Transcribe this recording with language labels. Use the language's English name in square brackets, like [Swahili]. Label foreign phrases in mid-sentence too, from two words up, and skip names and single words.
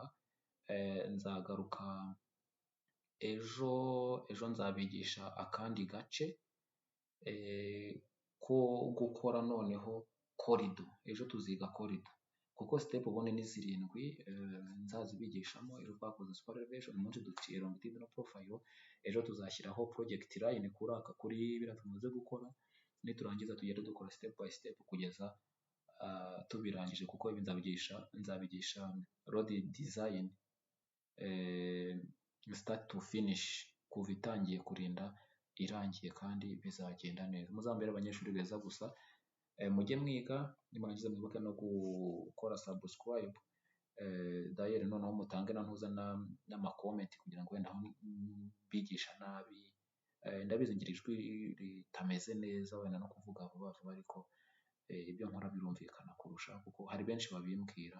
[Kinyarwanda] Nzagaruka ejo nzabigisha akandi gace ko gukora noneho corridor. Ejo tuziga corridor kuko step ubone ni 7 nzazibigishamo. Ejo twakoze [English] super elevation, [Kinyarwanda] umunsi duciye [English] longitudinal profile. [Kinyarwanda] Ejo tuzashyiraho [English] project line [Kinyarwanda] kuri biriya tumaze gukora. Niturangiza tugende dukora [English] step by step [Kinyarwanda] kugeza tubirangije, kuko ibi nzabigisha [English] road design start to finish, [Kinyarwanda] kuva itangiye kurinda irangiye, kandi bizagenda neza. Muzambere abanyeshuri beza gusa. Mujye mwiga, nimurangiza mwibuke no gukora subscribe. Dayeri noneho mutange na ntuza n'amakomenti kugira ngo wenda aho bigisha nabi, ndabizi ngira ijwi ritameze neza, wenda no kuvuga vuba vuba, ariko ibyo nkora birumvikana kurusha, kuko hari benshi babimbwira.